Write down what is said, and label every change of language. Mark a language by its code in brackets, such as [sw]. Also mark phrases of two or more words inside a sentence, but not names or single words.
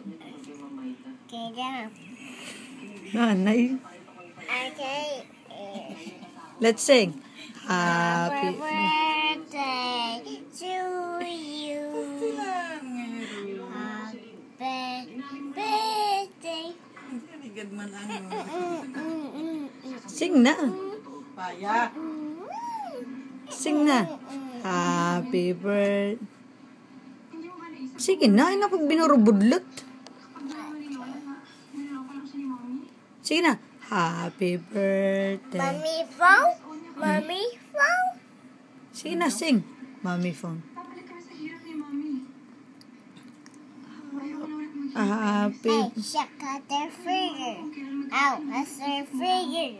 [tl] Nanay. [en] Okay. Let's sing. Happy Happy birthday to you. Happy birthday. Sing na. Paya. Sing na. Happy birthday. [tl] Sige na, ina pag binurubudlot. Sige na. [en] Happy birthday. Mommy phone? Mommy phone? [tl] Sige na, [en] sing. Mommy phone. Happy. Hey, check out their finger. Ow, that's their finger.